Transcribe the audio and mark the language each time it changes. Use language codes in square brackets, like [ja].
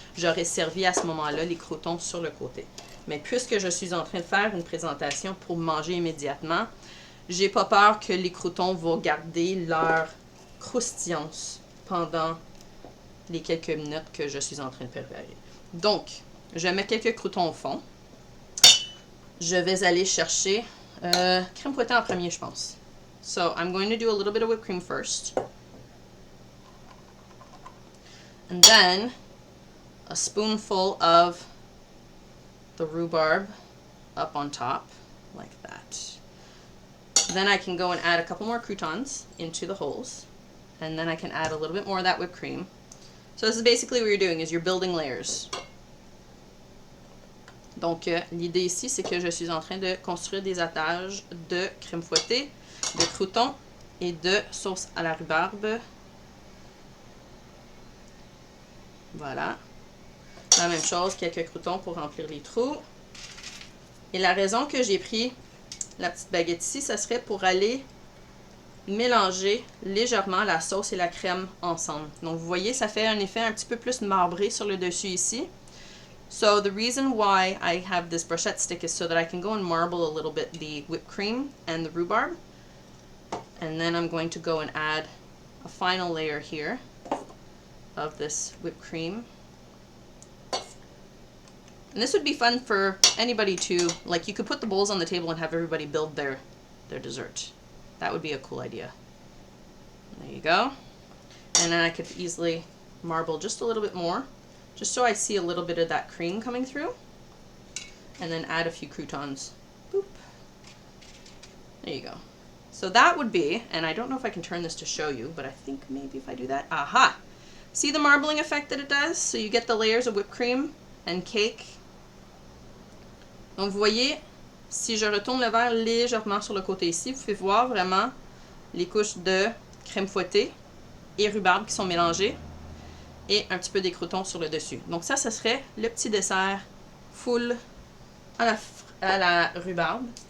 [fr] J'aurais servi à ce moment-là les croutons sur le côté. Mais puisque je suis en train de faire une présentation pour manger immédiatement, j'ai pas peur que les croutons vont garder leur croustillance pendant les quelques minutes que je suis en train de préparer. Donc, je mets quelques croutons au fond. Je vais aller chercher crème fouettée en premier, je pense. [en] So I'm going to do a little bit of whipped cream first. And then a spoonful of the rhubarb up on top, like that. Then I can go and add a couple more croutons into the holes. And then I can add a little bit more of that whipped cream. So this is basically what you're doing, is you're building layers. [fr] Donc, l'idée ici, c'est que je suis en train de construire des attaches de crème fouettée, de croûtons et de sauce à la rhubarbe. Voilà. La même chose, quelques croûtons pour remplir les trous. Et la raison que j'ai pris la petite baguette ici, ça serait pour aller mélanger légèrement la sauce et la crème ensemble. Donc vous voyez, ça fait un effet un petit peu plus marbré sur le dessus ici. [en] So the reason why I have this brochette stick is so that I can go and marble a little bit the whipped cream and the rhubarb. And then I'm going to go and add a final layer here of this whipped cream. And this would be fun for anybody to, like, you could put the bowls on the table and have everybody build their dessert. That would be a cool idea. There you go. And then I could easily marble just a little bit more, just so I see a little bit of that cream coming through. And then add a few croutons. Boop. There you go. So that would be, and I don't know if I can turn this to show you, but I think maybe if I do that, aha! See the marbling effect that it does? So you get the layers of whipped cream and cake. [fr] Donc vous voyez, si je retourne le verre légèrement sur le côté ici, vous pouvez voir vraiment les couches de crème fouettée et rhubarbe qui sont mélangées et un petit peu des croûtons sur le dessus. Donc ça, ce serait le petit dessert full à la rhubarbe.